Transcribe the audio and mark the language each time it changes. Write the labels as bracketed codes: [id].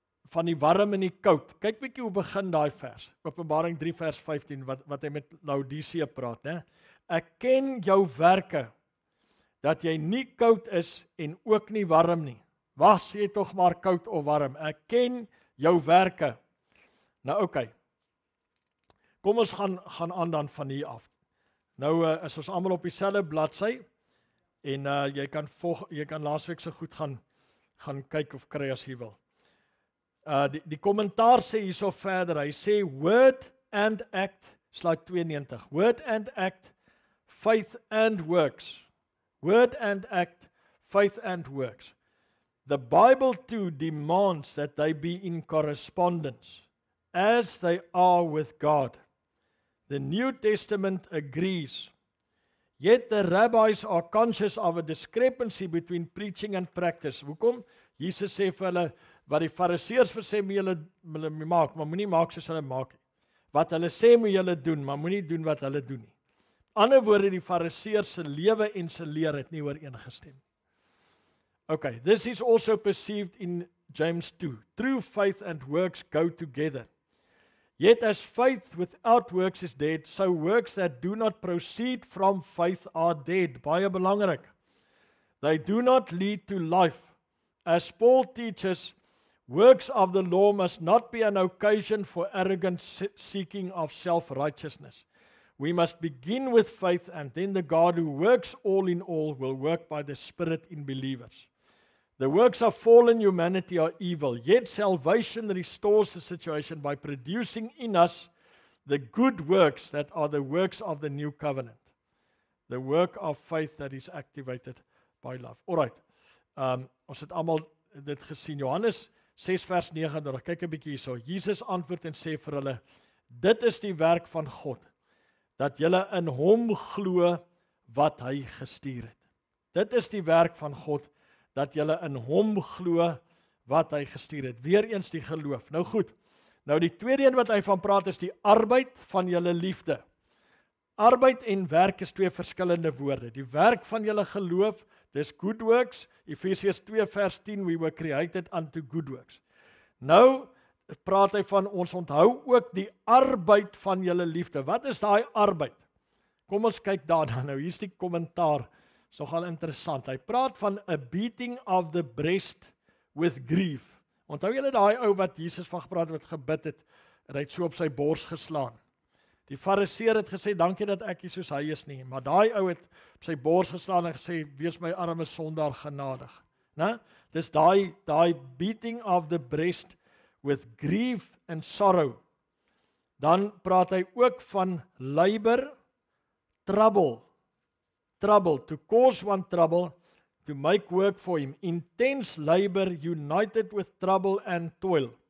[af] Van die warm en die koud. Kyk bietjie hoe begin daai vers. Openbaring 3 vers 15 wat hy met Laodicea praat, né? Ek ken jou werke, dat jy nie koud is en ook nie warm nie. Was jy tog maar koud of warm? Ek ken jou werke. Nou oké. Kom ons gaan aan dan van hier af. Nou is ons almal op dieselfde bladsy en jy kan laasweek so goed gaan kyk of kry as jy wil. Die kommentaar sê hierso verder, hy sê [en] word and act, [af] slide 92. [en] Word and act, faith and works. Word and act, faith and works. The Bible too demands that they be in correspondence, as they are with God. The New Testament agrees. Yet the rabbis are conscious of a discrepancy between preaching and practice. [af] Hoekom? Jesus sê vir hulle, wat die fariseërs vir sê moet julle maak, maar moenie maak soos hulle maak nie. Wat hulle sê moet julle doen, maar moenie doen wat hulle doen nie. Ander woorde, die fariseërs se lewe en se leer het nie ooreengestem nie. [en] Okay, this is also perceived in James 2. True faith and works go together. Yet as faith without works is dead, so works that do not proceed from faith are dead. [af] Baie belangrik. [en] They do not lead to life. As Paul teaches, works of the law must not be an occasion for arrogant seeking of self-righteousness. We must begin with faith, and then the God who works all in all will work by the Spirit in believers. The works of fallen humanity are evil, yet salvation restores the situation by producing in us the good works that are the works of the new covenant. The work of faith that is activated by love. [af] Alright, ons het almal dit gesien. Johannes 6 vers 39, kyk 'n bietjie hierso. Jesus antwoord en sê vir hulle, dit is die werk van God, dat julle in hom glo wat hy gestuur het. Dit is die werk van God, dat julle in hom glo wat hy gestuur het. Weereens die geloof. Nou goed, nou die tweede een wat hy van praat is die arbeid van julle liefde. Arbeid en werk is twee verskillende woorde. Die werk van julle geloof, dis good works. Efesiërs 2 vers 10, [en] we were created unto good works. [af] Nou praat hy van ons onthou ook die arbeid van julle liefde. Wat is daai arbeid? Kom ons kyk daarna nou. Hier's die kommentaar. Is nogal interessant. Hy praat van [en] a beating of the breast with grief. [af] Onthou julle daai ou wat Jesus van gepraat het, wat gebid het, en hy het so op sy bors geslaan. Die fariseer het gesê, dankie dat ek nie soos hy is nie, maar daai ou het op sy bors geslaan en gesê, wees my arme sondaar genadig. Dis daai [en] beating of the breast with grief and sorrow. [af] Dan praat hy ook van [en] labor, trouble, to cause one trouble, to make work for him. Intense labor united with trouble and toil.